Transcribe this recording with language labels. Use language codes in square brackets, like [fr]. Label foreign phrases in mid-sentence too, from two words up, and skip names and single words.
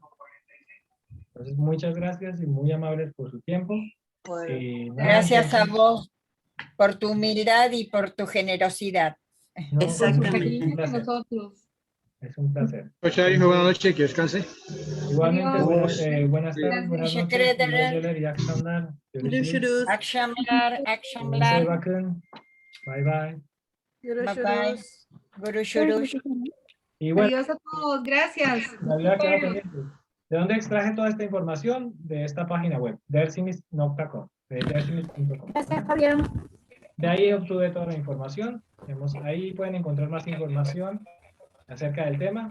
[es] Entonces, muchas gracias y muy amables por su tiempo. Gracias a vos por tu humildad y por tu generosidad. No, Exactamente. Es un placer. Es un placer. Chao, hijo, buenas noches, que descanse. Igualmente, Adiós. buenas tardes, buenas [tr] Teşekkür [es] noches. [tr] ederim. Güle güle, iyi akşamlar. Görüşürüz. Akşamlar, Kendinize akşamlar. iyi bakın. [en] Bye bye. Bye bye. Görüşürüz. [es] Y bueno, Adiós a todos, gracias. me había quedado pendiente. ¿De dónde extraje toda esta información? De esta página web, dersimis.com. Gracias, Fabián. De ahí obtuve toda la información. Ahí pueden encontrar más información acerca del tema.